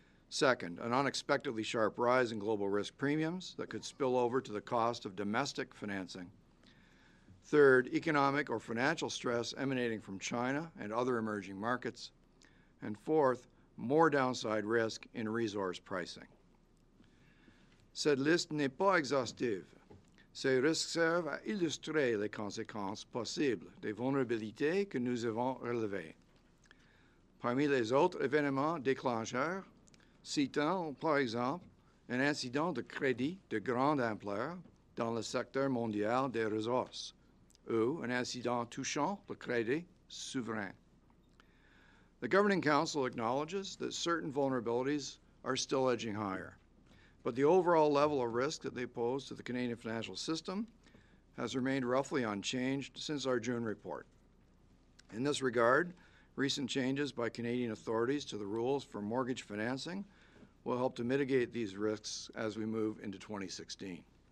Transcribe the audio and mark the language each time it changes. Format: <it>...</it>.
<en>Second, an unexpectedly sharp rise in global risk premiums that could spill over to the cost of domestic financing. Third, economic or financial stress emanating from China and other emerging markets. And fourth, more downside risk in resource pricing.</en> <fr>Cette liste n'est pas exhaustive. Ces risques servent à illustrer les conséquences possibles des vulnérabilités que nous avons relevées. Parmi les autres événements déclencheurs, citons par exemple un incident de crédit de grande ampleur dans le secteur mondial des ressources, ou un incident touchant le crédit souverain.</fr> <en>The Governing Council acknowledges that certain vulnerabilities are still edging higher, but the overall level of risk that they pose to the Canadian financial system has remained roughly unchanged since our June report. In this regard, recent changes by Canadian authorities to the rules for mortgage financing will help to mitigate these risks as we move into 2016.</en>